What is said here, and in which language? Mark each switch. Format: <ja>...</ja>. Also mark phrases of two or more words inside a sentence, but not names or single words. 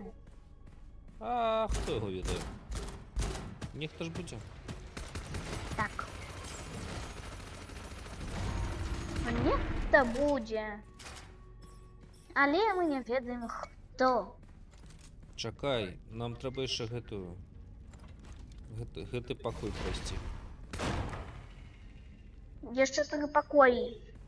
<uk>А хто його відає? Ніхто ж буде. Так.</uk> <be>Нехта будзе. Але мы не ведаем хто. Чакай, нам трэба яшчэ гэты пакой прайсці. Яшчэ 3 пакоі.</be>